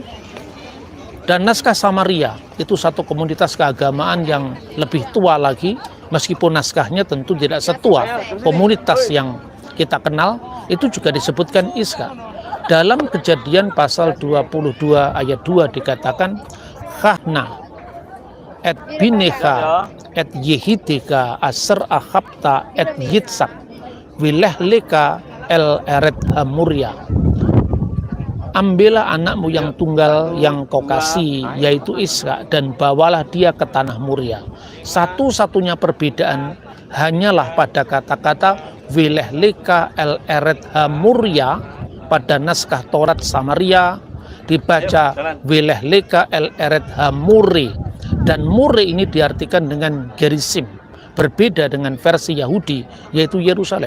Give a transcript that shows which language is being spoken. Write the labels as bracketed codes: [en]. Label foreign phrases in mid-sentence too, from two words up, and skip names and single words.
[id] Dan naskah Samaria itu satu komunitas keagamaan yang lebih tua lagi, meskipun naskahnya tentu tidak setua komunitas yang kita kenal, itu juga disebutkan Ishak. Dalam Kejadian pasal 22 ayat 2 dikatakan, [he] קח נא את בנך את יחידך אשר אהבת את יצחק ולך לך אל ארץ המוריה. [id] Ambillah anakmu yang tunggal yang kau kasih, yaitu Ishak, dan bawalah dia ke tanah Muria. Satu-satunya perbedaan hanyalah pada kata-kata [he] ולך לך אל ארץ המוריה. [id] Pada naskah Taurat Samaria dibaca [he] ולך לך אל ארץ המורא, [id] dan muri ini diartikan dengan Gerizim, berbeda dengan versi Yahudi yaitu Yerusalem.